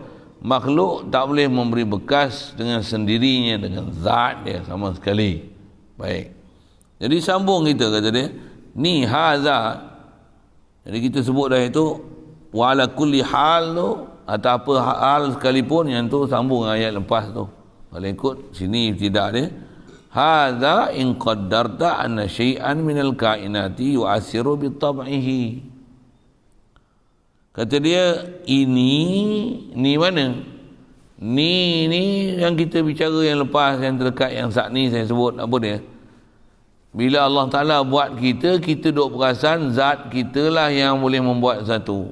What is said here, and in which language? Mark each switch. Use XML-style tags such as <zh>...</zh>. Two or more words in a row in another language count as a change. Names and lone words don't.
<ms>Makhluk tak boleh memberi bekas dengan sendirinya, dengan zat dia sama sekali. Baik. Jadi sambung kita kata dia, ni haza. Jadi kita sebut dah itu</ms> <ar>وعلى كل حال</ar> <ms>tu, atau apa hal sekalipun, yang tu sambung ayat lepas tu. Kalau ikut sini tidak dia.</ms> <ar>هذا إن قدرت أن شيئا من الكائنات يؤثر بطبعه.</ar> <ms>Kata dia, ini mana? Ni yang kita bicara yang lepas, yang terdekat, yang saat ni saya sebut, apa dia? Bila Allah Ta'ala buat kita, kita duk perasan zat kita lah yang boleh membuat satu.</ms>